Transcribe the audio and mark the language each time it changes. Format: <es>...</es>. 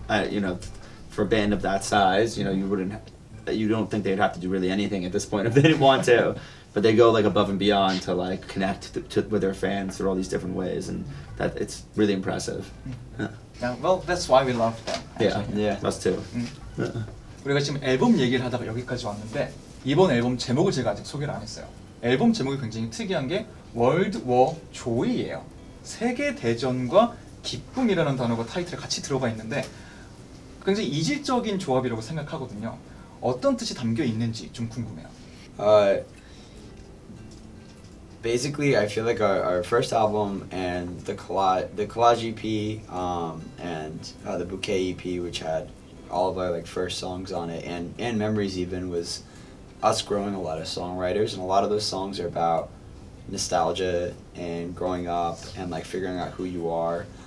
<en>You know, for a band of that size, you know, you don't think they'd have to do really anything at this point if they didn't want to, but they go like above and beyond to like connect with their fans through all these different ways, and that it's really impressive. Yeah, well, that's why we love them. Yeah, actually. Yeah. us too.</en> <ko>우리가 지금 앨범 얘기를 하다가 여기까지 왔는데 이번 앨범 제목을 제가 아직 소개를 안 했어요. 앨범 제목이 굉장히 특이한 게 월드 워 조이예요. 세계 대전과 기쁨이라는 단어가 타이틀에 같이 들어가 있는데 굉장히 이질적인 조합이라고 생각하거든요. 어떤 뜻이 담겨 있는지 좀 궁금해요.</ko> <en>Basically, I feel like our first album and the collage EP and the bouquet EP, which had all of our like first songs on it, and memories even, was us growing a lot of songwriters, and a lot of those songs are about nostalgia and growing up and like figuring out who you are.</en>